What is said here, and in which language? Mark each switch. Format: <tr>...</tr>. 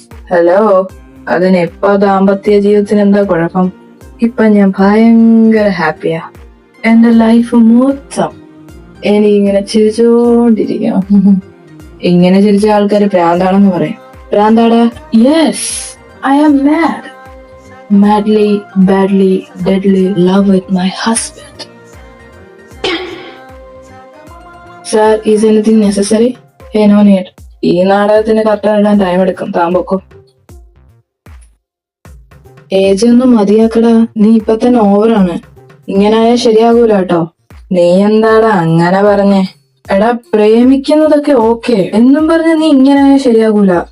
<ml>Hello, അതിനെപ്പോ ദാമ്പത്യ ജീവിതത്തിന് എന്താ കുഴപ്പം? ഇപ്പൊ ഞാൻ ഭയങ്കര ഹാപ്പിയാ. എന്റെ ലൈഫ് മൊത്തം എനിക്കിങ്ങനെ ചിരിച്ചോണ്ടിരിക്കണം. ഇങ്ങനെ ചിരിച്ച ആൾക്കാര് പ്രാന്താണെന്ന് പറയും. പ്രാന്താടാ?</ml> <en>Yes, I am mad. Madly, badly, deadly love with my husband. Sir, is anything necessary? Hey, no need.</en> <ml>ഈ നാടകത്തിന് കർട്ടൻ ഇടാൻ ടൈം എടുക്കും. താമ്പൊക്കോ. ഏജ് ഒന്നും മതിയാക്കടാ, നീ ഇപ്പൊ തന്നെ ഓവറാണ്. ഇങ്ങനായാ ശരിയാകൂല കേട്ടോ. നീ എന്താടാ അങ്ങനെ പറഞ്ഞേ? എടാ, പ്രേമിക്കുന്നതൊക്കെ ഓക്കെ എന്നും പറഞ്ഞ നീ ഇങ്ങനായാ ശരിയാകൂല.</ml>